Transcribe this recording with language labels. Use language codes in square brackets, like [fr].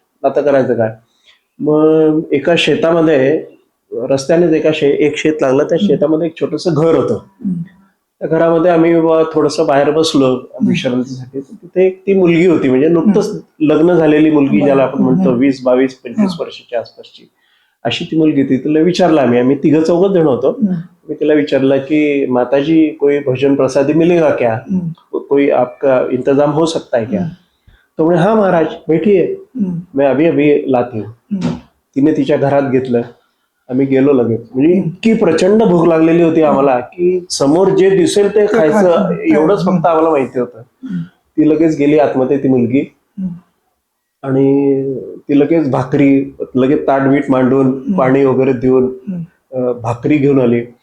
[mr] आता करायचं काय, मग एका शेतामध्ये रस्त्यानेच एक शेत लागलं, त्या शेतामध्ये एक छोटस घर होतं. त्या घरामध्ये आम्ही थोडस बाहेर बसलो विश्रांतीसाठी. तिथे ती मुलगी होती, म्हणजे नुकतंच लग्न झालेली मुलगी, ज्याला आपण म्हणतो 20, 22, 25 वर्षाच्या आसपासची, अशी ती मुलगी होती. तिला विचारलं आम्ही 3-4 जण होतो. मी तिला विचारलं की [hi] माताजी कोई भोजन प्रसादी मिलेगा क्या, कोई आपका इंतजाम हो सकता है क्या? [mr] तो म्हणे [hi] हाँ महाराज बैठिए, मैं अभी अभी लाती हूँ. [mr] तिने तिच्या घरात घेतलं, आम्ही गेलो लगेच. म्हणजे इतकी प्रचंड भूक लागलेली होती आम्हाला की समोर जे दिसेल ते खायचं, एवढंच फक्त आम्हाला माहिती होतं. ती लगेच गेली आतमध्ये, ती मुलगी, आणि ती लगेच भाकरी, लगेच ताटबीट मांडून पाणी वगैरे देऊन भाकरी घेऊन आली.